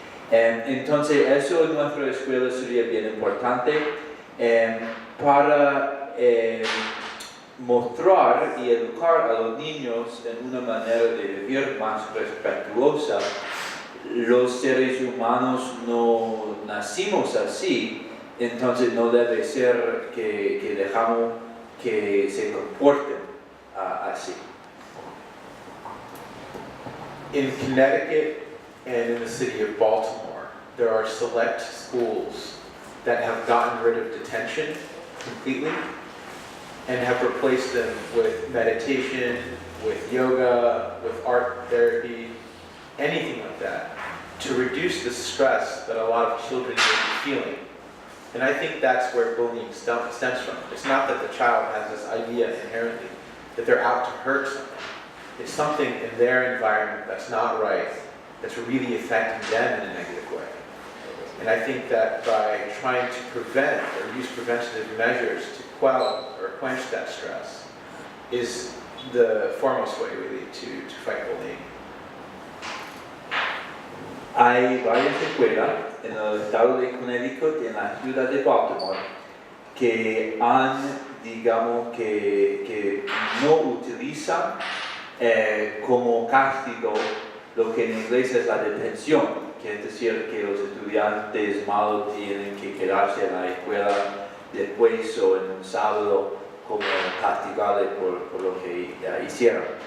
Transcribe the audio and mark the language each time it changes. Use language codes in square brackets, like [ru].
[es] Entonces eso en nuestra escuela sería bien importante para mostrar y educar a los niños en una manera de vivir más respetuosa. Los seres humanos no nacimos así, entonces no debe ser que dejamos que se comporten así. [en] In Connecticut and in the city of Baltimore, there are select schools that have gotten rid of detention completely and have replaced them with meditation, with yoga, with art therapy, anything like that, to reduce the stress that a lot of children may be feeling. And I think that's where bullying stems from. It's not that the child has this idea inherently that they're out to hurt someone. It's something in their environment that's not right, that's really affecting them in a negative way. And I think that by trying to prevent or use preventative measures to quell or quench that stress is the foremost way really to fight bullying. [es] Hay varias escuelas en el estado de Connecticut y en la ciudad de Baltimore que han, digamos, que no utilizan como castigo lo que en inglés es la detención, que es decir que los estudiantes malos tienen que quedarse en la escuela después o en un sábado como castigarles por lo que hicieron.